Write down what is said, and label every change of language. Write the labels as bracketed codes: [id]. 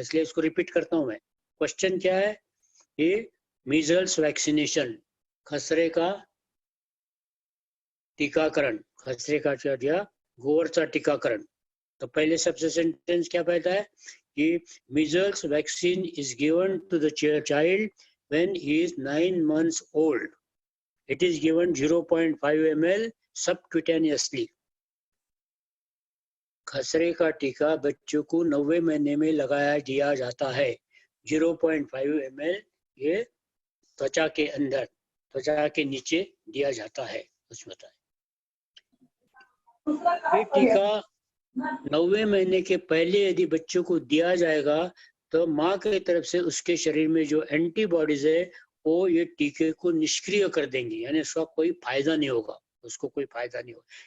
[hi] इसलिए इसको रिपीट करता हूं मैं। क्वेश्चन क्या है? ये मीजल्स वैक्सीनेशन, खसरे का टीकाकरण, खसरे का दिया गोवरचा टीकाकरण। तो पहले सबसे सेंटेंस क्या कहता है कि [en] Measles vaccine is given to the child when he is 9 months old. It is given 0.5 ml subcutaneously. [hi] खसरे का टीका बच्चों को 90 महीने में लगाया दिया जाता है। 0.5 ml ये त्वचा के अंदर, त्वचा के नीचे दिया जाता है। कुछ बताए। ये टीका 90 महीने के पहले यदि बच्चों को दिया जाएगा तो माँ के तरफ से उसके शरीर में जो एंटीबॉडीज है वो ये टीके को निष्क्रिय कर देंगी, यानी उसका कोई फायदा नहीं होगा, उसको कोई फायदा नहीं होगा।